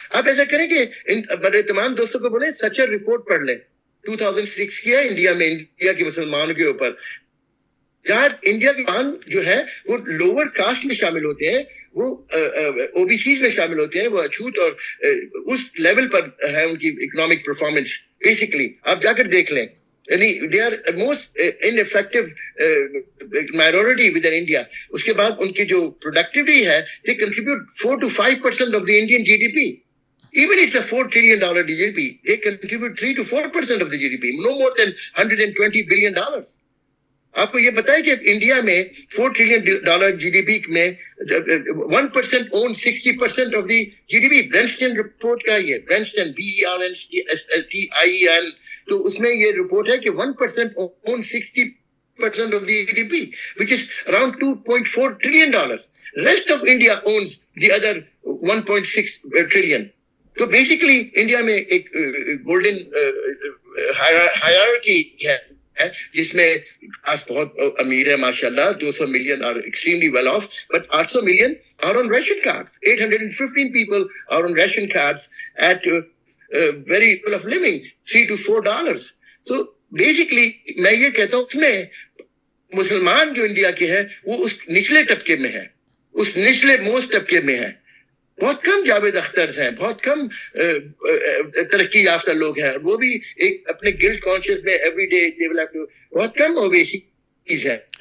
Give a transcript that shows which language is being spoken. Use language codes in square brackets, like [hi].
[ur] آپ ایسا کریں کہ میرے تمام دوستوں کو بولیں سچر رپورٹ پڑھ لیں, 2006 کی ہے انڈیا میں, انڈیا کے مسلمانوں کے اوپر, جہاں انڈیا کے مسلمان جو ہے وہ لوور کاسٹ میں شامل ہوتے ہیں, وہ او بی سیز میں شامل ہوتے ہیں, وہ اچھوت اور اس لیول پر ہے ان کی اکنامک پرفارمنس. بیسکلی آپ جا کر دیکھ لیں, یعنی [en] they are most ineffective minority within India. [ur] اس کے بعد ان کی جو [en] productivity ہے, they contribute 4 to 5% of the Indian GDP. Even it's a $4 trillion GDP, they contribute 3 to 4% of the GDP, no more than $120 billion. [ur] آپ کو یہ بتائیں کہ انڈیا میں $4 trillion GDP میں [en] 1% owns 60% of the GDP. [ur] برینسٹن report کا یہ برینسٹن BERNSTIEN, تو اس میں یہ رپورٹ ہے کہ [en] 1% owns 60% of the GDP, which is around $2.4 trillion. Rest of India owns the other 1.6 trillion. [ur] تو بیسیکلی انڈیا میں ایک گولڈن ہائرارکی ہے جس میں آس بہت امیر ہے ماشاءاللہ, [en] 200 million are extremely well off, but 800 million are on ration cards. 815 people are on ration cards at very level of living, $3 to $4. So basically [ur] میں یہ کہتا ہوں, اس میں مسلمان جو انڈیا کے ہیں وہ اس نچلے طبقے میں ہے, اس نچلے موسٹ طبقے میں ہے. بہت کم جاوید اختر ہیں, بہت کم ترقی یافتہ لوگ ہیں, وہ بھی ایک اپنے گلٹ کانشیس میں ایوری ڈے ڈیولپ, بہت کم اویسی چیز ہے.